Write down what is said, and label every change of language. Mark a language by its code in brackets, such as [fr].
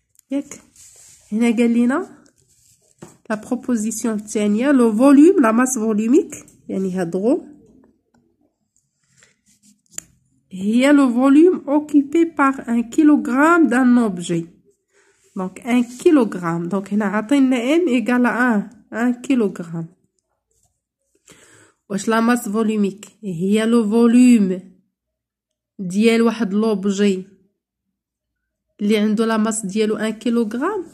[ar] ياك هنا قال لينا لا بروبوزيسيون الثانيه لو فوليوم لا ماس فوليوميك يعني هاد غو هي [fr] le volume occupé par un kilogramme d'un objet. Donc 1 kilogramme. Donc [ar] هنا عطينا [fr] M égale à 1 kilogramme. [ar] واش لا ماس فوليوميك هي لو فوليوم ديال واحد لوبجي اللي عنده لا ماس ديالو 1 كيلوغرام.